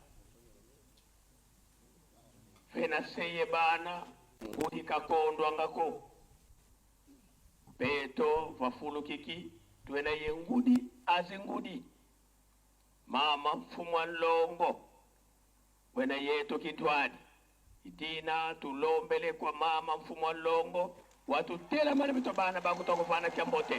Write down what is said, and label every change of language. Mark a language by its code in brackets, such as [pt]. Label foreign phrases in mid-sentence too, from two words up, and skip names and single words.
[kg] Fena seye bana ngudi kakondo angako. Peto wafulu kiki tuena ye ngudi azingudi. Mama mfumwa longo wena yeto kitwani. Itina tulombele kwa mama mfumwa longo. Watu tela mani mitobana baku toko fana kiambote.